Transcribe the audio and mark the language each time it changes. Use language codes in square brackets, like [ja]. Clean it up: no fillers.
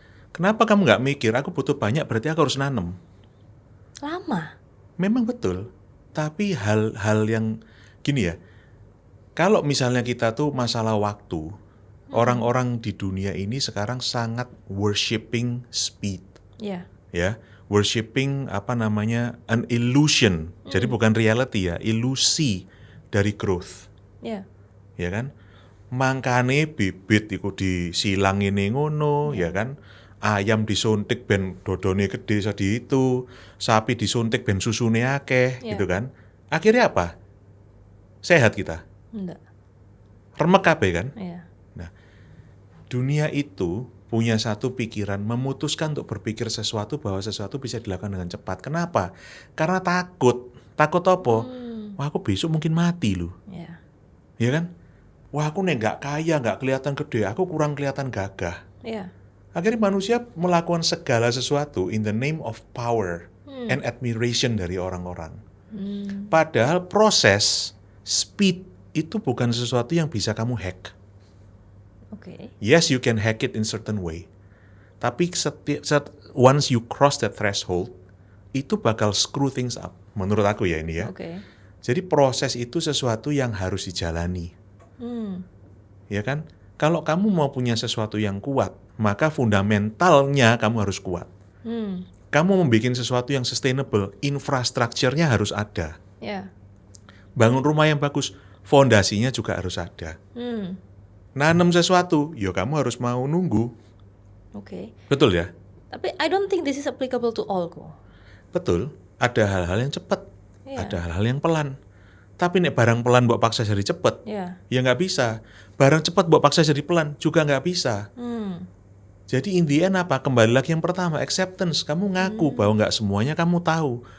[id] Kenapa kamu nggak mikir aku butuh banyak berarti aku harus nanam? Lama. Memang betul. Tapi hal-hal yang gini ya, kalau misalnya kita tuh masalah waktu, orang-orang di dunia ini sekarang sangat [en] worshipping speed. ya, worshipping an illusion. [id] Jadi bukan reality ya, ilusi dari growth. Ya. [jv] Ya kan? Mangkane bibit iku disilang ini ngono, ya kan? Ayam disuntik ben dodone gede sedi itu, sapi disuntik ben susune akeh, gitu kan? [id] Akhirnya apa? Sehat kita. Enggak. [jv] Remek kabeh kan? [id] Iya. Nah, dunia itu punya satu pikiran, memutuskan untuk berpikir sesuatu bahwa sesuatu bisa dilakukan dengan cepat. Kenapa? Karena takut. Takut apa? Wah, aku besok mungkin mati loh. Iya. Ya kan? Wah, aku nih nggak kaya, nggak kelihatan gede, aku kurang kelihatan gagah. Iya. Akhirnya manusia melakukan segala sesuatu [en] in the name of power and admiration [id] dari orang-orang. Padahal proses, speed, itu bukan sesuatu yang bisa kamu hack. Oke. [en] Yes, you can hack it in certain way. [id] Tapi [en] once you cross that threshold, [id] itu bakal [en] screw things up. [id] Menurut aku ya ini ya. Oke. Jadi proses itu sesuatu yang harus dijalani. Ya kan? Kalau kamu mau punya sesuatu yang kuat, maka fundamentalnya kamu harus kuat. Kamu membuat sesuatu yang sustainable, infrastrukturnya harus ada. Ya. Bangun rumah yang bagus, fondasinya juga harus ada. Nanam sesuatu, ya kamu harus mau nunggu. Oke. Betul ya? Tapi [en] I don't think this is applicable to all kok. [id] Betul, ada hal-hal yang cepat, Iya. ada hal-hal yang pelan. Tapi [jv] nek [id] barang pelan buat paksa jadi cepat, Iya. ya nggak bisa. Barang cepat buat paksa jadi pelan, juga nggak bisa. Jadi [en] in the end [id] apa? Kembali lagi yang pertama, acceptance. Kamu ngaku bahwa nggak semuanya kamu tahu.